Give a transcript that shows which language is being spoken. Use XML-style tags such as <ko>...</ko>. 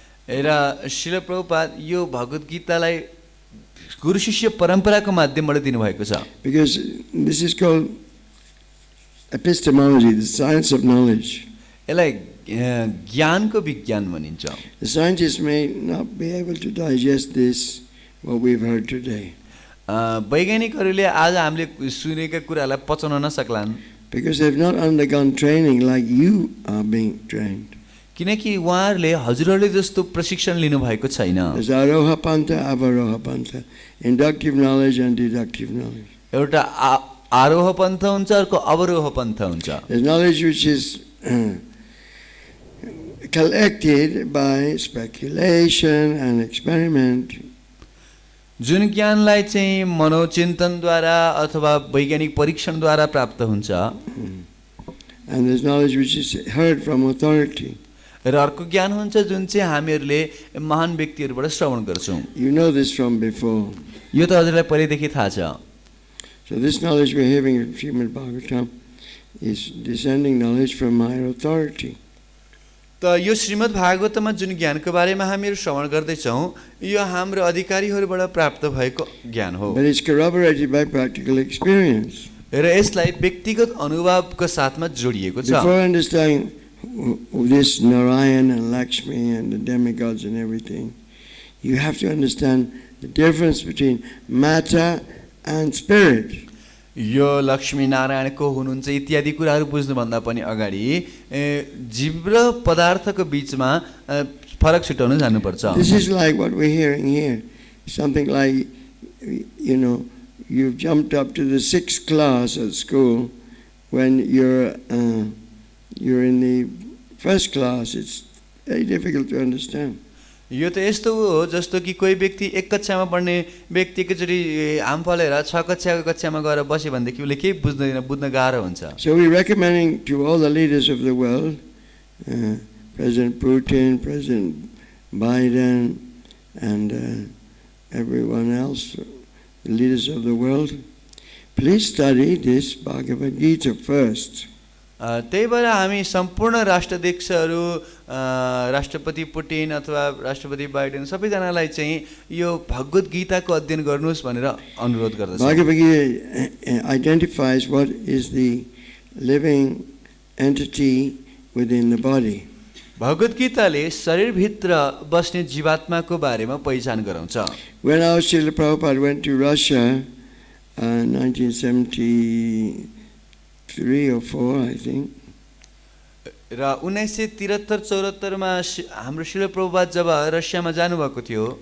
<ne>र श्रील प्रभुपाद यो भगवत गीतालाई गुरु शिष्य परम्पराको माध्यमबाट दिनुभएको छ।</ne> <en>Because this is called epistemology, the science of knowledge.</en> <ne>यसलाई ज्ञानको विज्ञान भनिन्छ।</ne> <en>The scientists may not be able to digest this, what we've heard today.</en> <ne>वैज्ञानिकहरूले आज हामीले सुनेका कुरालाई पचाउन नसक्लान्।</ne> <en>Because they've not undergone training like you are being trained.</en> <ne>किनकि उहाँहरूले हजुरहरूले जस्तो प्रशिक्षण लिनुभएको छैन।</ne> <en>There's aroha pantha, avaroha pantha, inductive knowledge and deductive knowledge.</en> <ne>एउटा आरोह पन्थ हुन्छ, अर्को अवरोह पन्थ हुन्छ।</ne> <en>There's knowledge which is collected by speculation and experiment.</en> <ne>जुन ज्ञानलाई चाहिँ मनोचिन्तनद्वारा अथवा वैज्ञानिक परीक्षणद्वारा प्राप्त हुन्छ।</ne> <en>And there's knowledge which is heard from authority.</en> <ne>र अर्को ज्ञान हुन्छ जुन चाहिँ हामीहरूले महान व्यक्तिहरूबाट श्रवण गर्छौँ।</ne> <en>You know this from before.</en> <ne>यो त हजुरलाई पहिलेदेखि थाहा छ।</ne> <en>So this knowledge we're having in Srimad Bhagavatam is descending knowledge from higher authority.</en> <ne>त यो श्रीमद् भागवतमा जुन ज्ञानको बारेमा हामीहरू श्रवण गर्दैछौँ यो हाम्रो अधिकारीहरूबाट प्राप्त भएको ज्ञान हो।</ne> <en>But it's corroborated by practical experience.</en> <ne>र यसलाई व्यक्तिगत अनुभवको साथमा जोडिएको छ।</ne> <en>Before understanding this Narayan and Lakṣmī and the demigods and everything, you have to understand the difference between matter and spirit.</en> <ne>यो लक्ष्मी नारायण को हुनुहुन्छ इत्यादि कुराहरू बुझ्नुभन्दा पनि अगाडि जीव र पदार्थको बीचमा फरक छुटाउन जानुपर्छ।</ne> <en>This is like what we're hearing here. Something like, you know, you've jumped up to the 6th class at school. When you're in the 1st class, it's very difficult to understand.</en> <ne>यो त यस्तो हो जस्तो कि कोही व्यक्ति एक कक्षामा पढ्ने व्यक्ति एकचोटि हाम फलेर 6 कक्षाको कक्षामा गएर बस्यो भनेदेखि उसले केही बुझ्दैन, बुझ्न गाह्रो हुन्छ।</ne> <en>So we're recommending to all the leaders of the world, President Putin, President Biden, and everyone else, the leaders of the world, please study this Bhagavad Gita first.</en> <ne>त्यही भएर हामी सम्पूर्ण राष्ट्राध्यक्षहरू, राष्ट्रपति पुटिन अथवा राष्ट्रपति बाइडेन सबैजनालाई चाहिँ यो भगवत गीताको अध्ययन गर्नुहोस् भनेर अनुरोध गर्दछु।</ne> <en>Bhagavad Gita identifies what is the living entity within the body.</en> <ne>भगवत गीताले शरीरभित्र बस्ने जीवात्माको बारेमा पहिचान गराउँछ।</ne> <en>When our Srila Prabhupada went to Russia in 1973 or 4, I think.</en> <ne>र 1973-74 मा हाम्रो श्रील प्रभुपाद जब रसियामा जानुभएको थियो,</ne>